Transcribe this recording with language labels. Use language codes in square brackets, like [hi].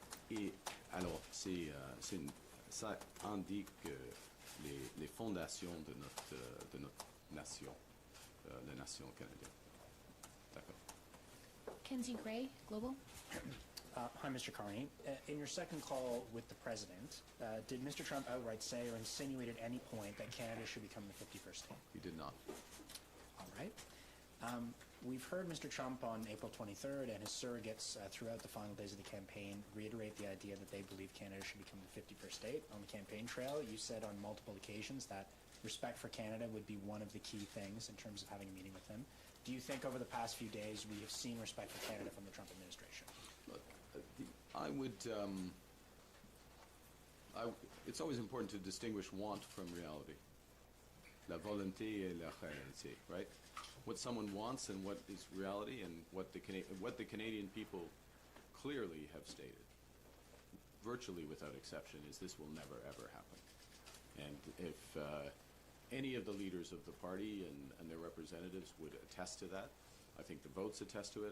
[fr] Et alors, ça indique les fondations de notre nation, la nation canadienne. D'accord. [en] Kenzie Gray, Global. Hi, Mr. Carney. In your second call with the President, did Mr. Trump outright say or insinuate at any point that Canada should become the 51st state? He did not. All right. We've heard Mr. Trump on April 23rd and his surrogates throughout the final days of the campaign reiterate the idea that they believe Canada should become the 51st state. On the campaign trail, you said on multiple occasions that respect for Canada would be one of the key things in terms of having a meeting with him. Do you think over the past few days we have seen respect for Canada from the Trump administration? Look, it's always important to distinguish want from reality. [fr] La volonté et la réalité, right? [en] What someone wants and what is reality, and what the Canadian people clearly have stated, virtually without exception, is this will never ever happen. And if any of the leaders of the party and their representatives would attest to that, I think the votes attest to it.